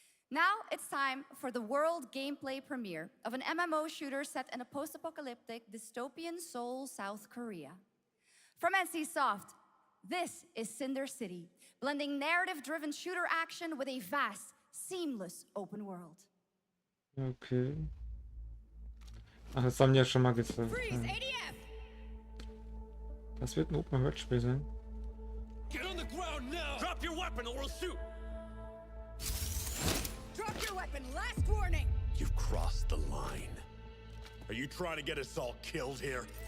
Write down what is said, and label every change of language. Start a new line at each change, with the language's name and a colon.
English: Now it's time for the world gameplay premiere of an MMO shooter set in a post-apocalyptic dystopian Seoul, South Korea. From NCSoft, this is Cinder City, blending narrative-driven shooter action with a vast, seamless open world. Okay.
German: Ach, das haben die ja schon mal gezeigt. Ja. Das wird ein Open-World-Spiel sein.
English: Get on the ground now! Drop your weapon or we'll shoot! Drop your weapon, last warning! You've crossed the line. Are you trying to get us all killed here?